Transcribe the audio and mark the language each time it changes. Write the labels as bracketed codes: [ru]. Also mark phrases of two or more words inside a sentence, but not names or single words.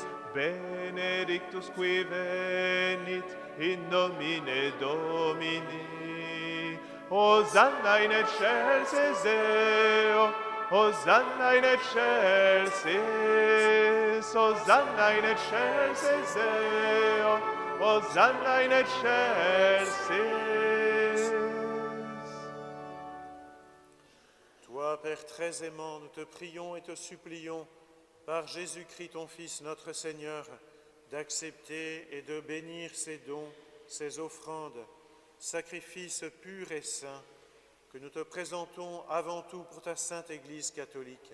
[la] Benedictus qui venit in nomine Domini. Hosanna in excelsis Deo, Hosanna in excelsis. Hosanna in excelsis Deo, Hosanna in excelsis. [fr] Toi, Père très aimant, nous te prions et te supplions, par Jésus-Christ ton Fils, notre Seigneur, d'accepter et de bénir ces dons, ces offrandes, sacrifices purs et saints, que nous te présentons avant tout pour ta sainte Église catholique.